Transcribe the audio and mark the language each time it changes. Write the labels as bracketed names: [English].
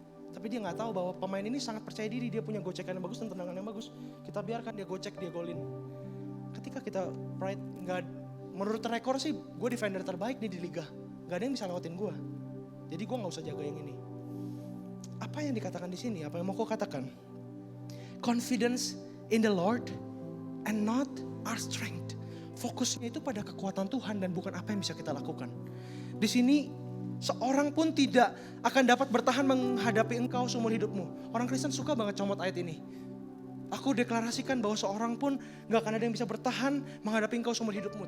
[Indonesian] Tapi dia gak tahu bahwa pemain ini sangat percaya diri, dia punya gocekan yang bagus dan tendangan yang bagus. Kita biarkan dia gocek, dia golin. Ketika kita pride, menurut rekor sih gue defender terbaik nih di liga. Gak ada yang bisa lewatin gue. Jadi gue gak usah jaga yang ini. Apa yang dikatakan di sini? Apa yang mau gue katakan? [English] Confidence in the Lord and not our strength. [Indonesian] Fokusnya itu pada kekuatan Tuhan dan bukan apa yang bisa kita lakukan. Di sini seorang pun tidak akan dapat bertahan menghadapi engkau seumur hidupmu. Orang Kristen suka banget comot ayat ini. Aku deklarasikan bahwa seorang pun gak akan ada yang bisa bertahan menghadapi engkau seumur hidupmu.